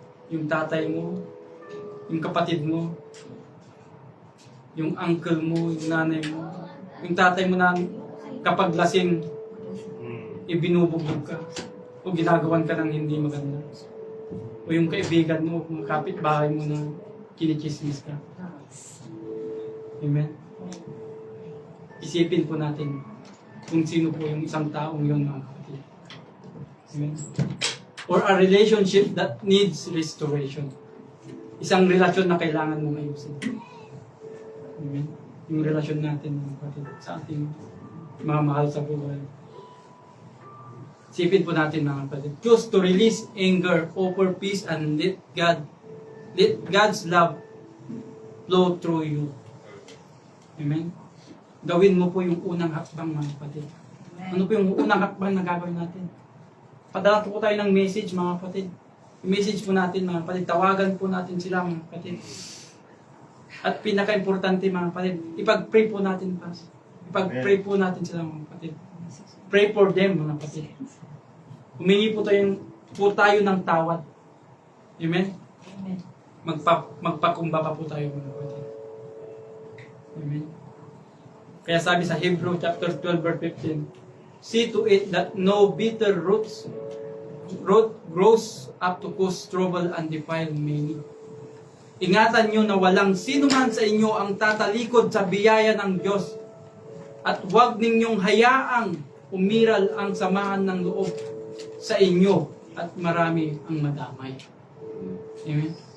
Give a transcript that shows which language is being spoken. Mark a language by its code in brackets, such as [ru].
[tl] Yung tatay mo, yung kapatid mo, yung uncle mo, yung nanay mo, yung tatay mo na kapag lasing, ibinubugbog ka, o ginagawan ka ng hindi maganda, o yung kaibigan mo, yung kapitbahay mo na kinichismis ka. Amen? Isipin po natin kung sino po yung isang taong yun mga kapatid. Amen? [en] Or a relationship that needs restoration. [tl] Isang relasyon na kailangan mong ayusin. Amen? Yung relasyon natin mga kapatid sa ating mga mahal sa buhay. Sipin po natin mga kapatid. [en] Choose to release anger, offer peace, and let God's love flow through you. Amen? [tl] Gawin mo po yung unang hakbang mga kapatid. Ano po yung unang hakbang na gagawin natin? Padala po tayo ng message mga kapatid. Yung message po natin mga kapatid. Tawagan po natin sila mga kapatid. At pinaka-importante mga kapatid, ipag-pray po natin pa. Ipag-pray po natin sila mga kapatid. [en] Pray for them [tl] mga kapatid. Humingi po tayo ng tawad. Amen? Magpakumbaba po tayo mga kapatid. Amen? Kaya sabi sa [en] Hebrew chapter 12 verse 15, see to it that no bitter root grows up to cause trouble and defile many. [tl] Ingatan nyo na walang sino man sa inyo ang tatalikod sa biyaya ng Diyos at huwag ninyong hayaang umiral ang samahan ng loob sa inyo at marami ang madamay. Amen?